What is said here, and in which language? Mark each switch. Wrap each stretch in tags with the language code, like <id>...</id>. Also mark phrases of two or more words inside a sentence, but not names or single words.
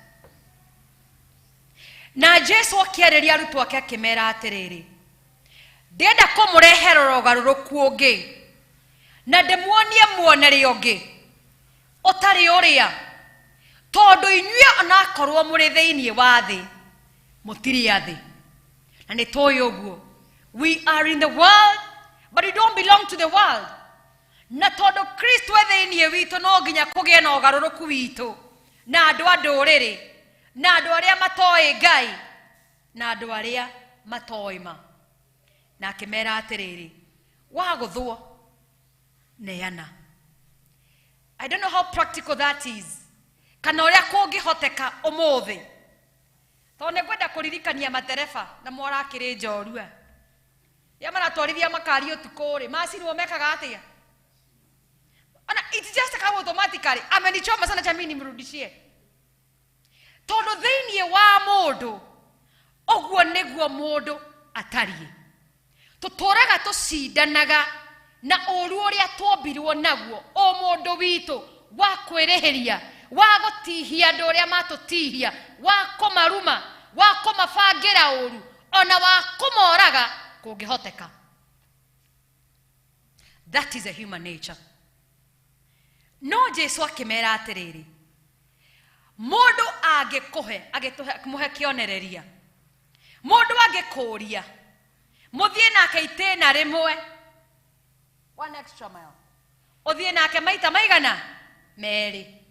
<ki>na Jesu akĩarĩria arutwo ake akĩmera atĩrĩrĩ ndĩrenda kũmũrehera ũgarũrũku ũngĩ na ndĩmuonie muonere ũngĩ ũtarĩ ũrĩa tondũ inyuĩ onakorwo mũrĩ thĩinĩ wa thĩ mũtirĩ a thĩ na nĩ tũĩ ũguo</ki> <en>we are in the world but we don't belong to the world</en> <ki>na tondũ Kristo e thĩinĩ witũ no nginya kũgĩe na ũgarũrũku witũ na andũ a ndũrĩrĩ na andũ arĩa matoĩ Ngai na andũ arĩa matoĩ ma na akĩmera atĩrĩrĩ wagũthwo neana</ki> <en>I don't know how practical that is</en> <ki>kana ũrĩa kũngĩhoteka ũmũthĩ tondũ nĩngwenda kũririkania matereba na morakĩrĩ njorua ya maratwarithia makari ũtukũ rĩ macirwo mekaga atĩa ana</ki> <en>it's just come automatically</en> <sw>amenichoma sana jamini mrudishie</sw> <ki>tondũ thĩinĩ wa mũndũ ũguo nĩguo mũndũ atariĩ tũtũraga tũcindanaga na ũru ũrĩa twombirwo naguo o mũndũ witũ wa kwĩrĩhĩria wa gũtihia andũ ũrĩa matũtihia wa kũmaruma wa kũmabangĩra ũru ona wa kũmoraga kũngĩhoteka</ki> <en>that is a human nature</en> <ki>no Jesu akĩmera atĩrĩrĩ mũndũ angĩkũhe kĩonereria mũndũ angĩkũria mũthiĩ nake itĩna rĩmwe</ki> <en>one extra mile</en> <ki>ũthiĩ nake maita maigana merĩ</ki>